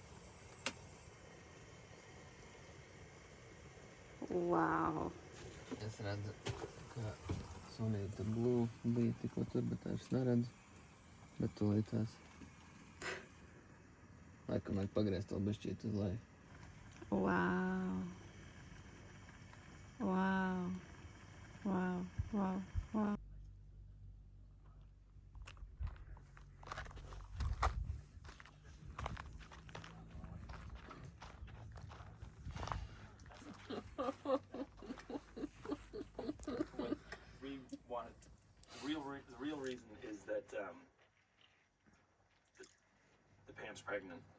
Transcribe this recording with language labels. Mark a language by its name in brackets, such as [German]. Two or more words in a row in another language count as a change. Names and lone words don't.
[Latvian] Wow. es redzu, ka sunīta blue bija tikko tur, bet es neredzu. Bet tūlītās. Laikam vajag pagriezt vēl bišķīt uz leju. Wow. Wow. Wow. Wow. Wow. [English] We wanted the real reason is that the Pam's pregnant.